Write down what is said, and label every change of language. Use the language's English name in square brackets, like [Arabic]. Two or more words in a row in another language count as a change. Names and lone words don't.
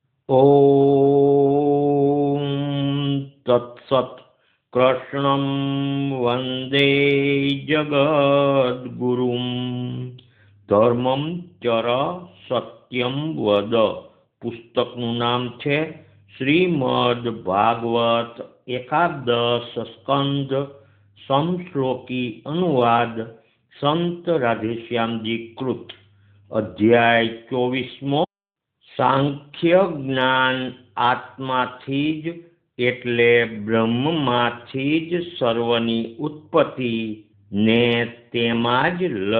[Sanskrit] ॐ तत्सत्। कृष्णं वन्दे जगद्गुरुं। धर्मं चर सत्यं वद [Gujarati] पुस्तकનું નામ છે શ્રીમદ ભાગવત એકાદશ સ્કંદ સમશ્લોકી અનુવાદ સંત રાધેશ્યામજી કૃત અધ્યાય 24મો સાંખ્ય જ્ઞાન આત્માથી જ એટલે બ્રહ્મમાંથી જ સર્વની ઉત્પત્તિ ને તેમાં જ લય।